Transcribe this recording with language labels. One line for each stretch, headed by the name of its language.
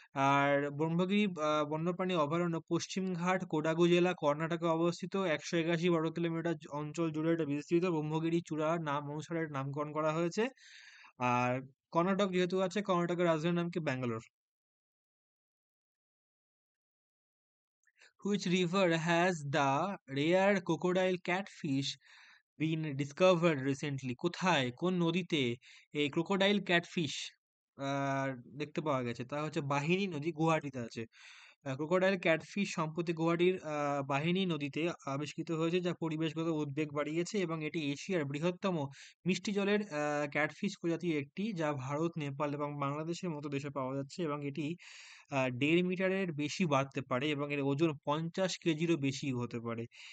Bangla: আর ব্রহ্মগিরি বন্যপ্রাণী অভয়ারণ্য পশ্চিমঘাট কোডাগু জেলা কর্ণাটকে অবস্থিত। 181 বর্গ কিলোমিটার অঞ্চল জুড়ে এটা বিস্তৃত। ব্রহ্মগিরি চূড়ার নাম অনুসারে এর নামকরণ করা হয়েছে। আর কর্ণাটক যেহেতু আছে, কর্ণাটকের রাজধানীর নাম কি? Bangalore.
English: Which river has the rare crocodile catfish been discovered recently?
Bangla: কোথায়, কোন নদীতে এই ক্রোকোডাইল ক্যাটফিশ দেখতে পাওয়া গেছে? তা হচ্ছে বাহিনী নদী, গুয়াহাটিতে আছে। ক্রোকোডাইল ক্যাটফিশ সম্প্রতি গুয়াহাটির বাহিনী নদীতে আবিষ্কৃত হয়েছে, যা পরিবেশগত উদ্বেগ বাড়িয়েছে, এবং এটি এশিয়ার বৃহত্তম মিষ্টি জলের ক্যাটফিশ প্রজাতির একটি, যা ভারত, নেপাল এবং বাংলাদেশের মতো দেশে পাওয়া যাচ্ছে, এবং এটি 1.5 মিটারের বেশি বাড়তে পারে এবং এর ওজন 50 কেজিরও বেশি হতে পারে।